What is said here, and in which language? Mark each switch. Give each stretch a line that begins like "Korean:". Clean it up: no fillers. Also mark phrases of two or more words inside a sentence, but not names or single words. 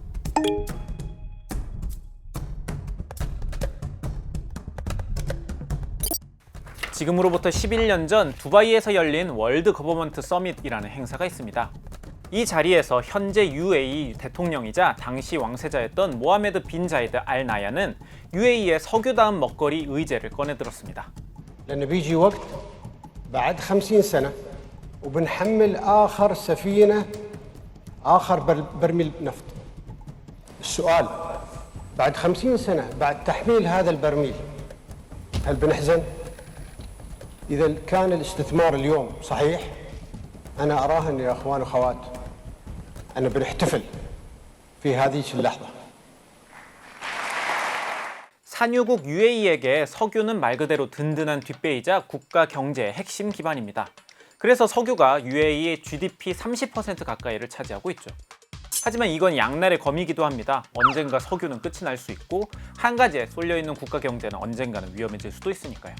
Korean: 지금으로부터 11년 전 두바이에서 열린 월드 거버먼트 서밋이라는 행사가 있습니다. 이 자리에서 현재 UAE 대통령이자 당시 왕세자였던 모하메드 빈 자이드 알 나얀은 UAE의 석유다음 먹거리 의제를 꺼내들었습니다.
Arabic: لأن بيجي وقت بعد 50 سنة وبنحمل آخر سفينة آخر برميل نفط. السؤال بعد 50 سنة بعد تحميل هذا البرميل هل بنحزن؟ إذا كان الاستثمار اليوم صحيح أنا أراهن يا أخوان وأخوات أنا بنحتفل في هذه اللحظة.
Korean: 산유국 UAE에게 석유는 말 그대로 든든한 뒷배이자 국가 경제의 핵심 기반입니다. 그래서 석유가 UAE의 GDP 30% 가까이를 차지하고 있죠. 하지만 이건 양날의 검이기도 합니다. 언젠가 석유는 끝이 날 수 있고 한 가지에 쏠려있는 국가 경제는 언젠가는 위험해질 수도 있으니까요.